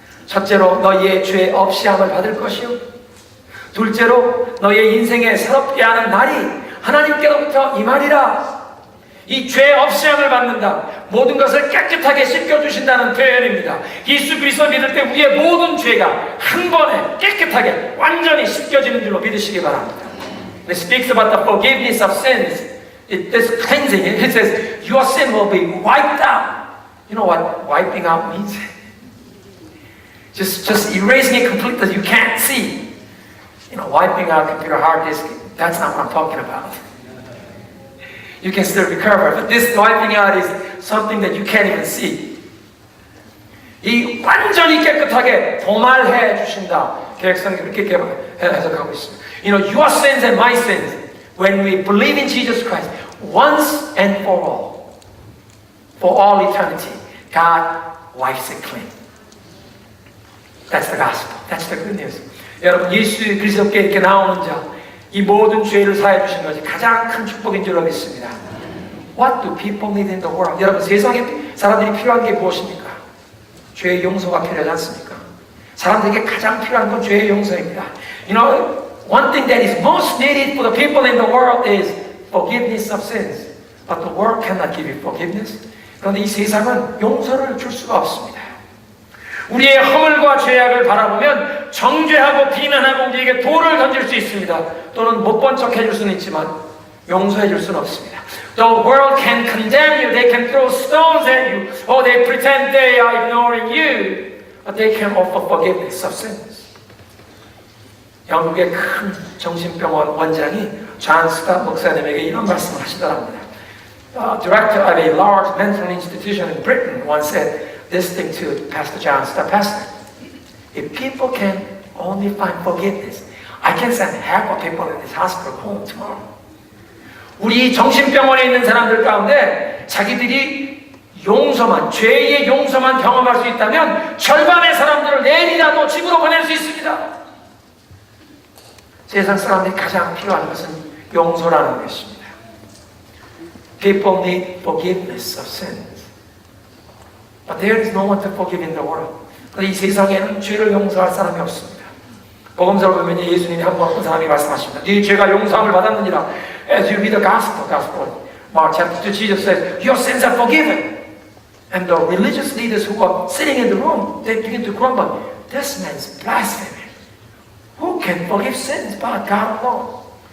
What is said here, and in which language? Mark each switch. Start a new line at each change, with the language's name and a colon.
Korean: 첫째로 너희의 죄 없이 함을 받을 것이요. 둘째로 너희의 인생에 새롭게 하는 날이 하나님께로부터 임하리라. 이 죄 없이 함을 받는다. 모든 것을 깨끗하게 씻겨주신다는 표현입니다. 예수 그리스도 믿을 때 우리의 모든 죄가 한 번에 깨끗하게 완전히 씻겨지는 줄로 믿으시기 바랍니다.
English: It speaks about the forgiveness of sins. This cleansing. It says your sin will be wiped out. You know what wiping out means? Just erasing it completely. You can't see. You know, wiping out computer hard disk. That's not what I'm talking about. You can still recover, but this wiping out is something that you can't even see.
Korean: 이 완전히 깨끗하게 도말해 주신다. 계획성이 그렇게 해석하고 있습니다.
English: You know, your sins and my sins, when we believe in Jesus Christ, once and for all eternity, God wipes it clean. That's the gospel. That's the good news.
Korean: 여러분, 예수 그리스도께 이렇게 나오는 자, 이 모든 죄를 사해 주신 것이 가장 큰 축복인 줄로 믿습니다.
English: What do people need in the world?
Korean: 여러분, 세상에 사람들이 필요한 게 무엇입니까? 죄의 용서가 필요하지 않습니까? 사람들에게 가장 필요한 건 죄의 용서입니다.
English: You know, one thing that is most needed for the people in the world is forgiveness of sins. But the world cannot give you forgiveness.
Korean: 그런데 이 세상은 용서를 줄 수가 없습니다. 우리의 허물과 죄악을 바라보면 정죄하고 비난하고 우리에게 돌을 던질 수 있습니다. 또는 못 본 척 해줄 수는 있지만 용서해 줄 수는 없습니다.
English: The world can condemn you, they can throw stones at you, or they pretend they are ignoring you, but they can offer forgiveness of sins.
Korean: 영국의 큰 정신병원 원장이 존 스캇 목사님에게 이런 말씀을 하시더랍니다.
English: Director of a large mental institution in Britain once said this thing to Pastor John Stott. Pastor, if people can only find forgiveness, I can send half of people in this hospital home tomorrow.
Korean: 우리 정신병원에 있는 사람들 가운데 자기들이 용서만, 죄의 용서만 경험할 수 있다면 절반의 사람들을 내일이라도 집으로 보낼 수 있습니다. 세상 사람들이 가장 필요한 것은 용서라는 것입니다.
English: People need forgiveness of sins. But there is no one to forgive in the world.
Korean: 이 세상에는 죄를 용서할 사람이 없습니다. 복음서를 보면 예수님이 한 번 어떤 사람이 말씀하십니다. 네 죄가 용서함을 받았느니라.
English: As you read the gospel, Mark chapter 2, Jesus says, your sins are forgiven. And the religious leaders who are sitting in the room, they begin to grumble. This man's blaspheming. Who can forgive sins but God alone.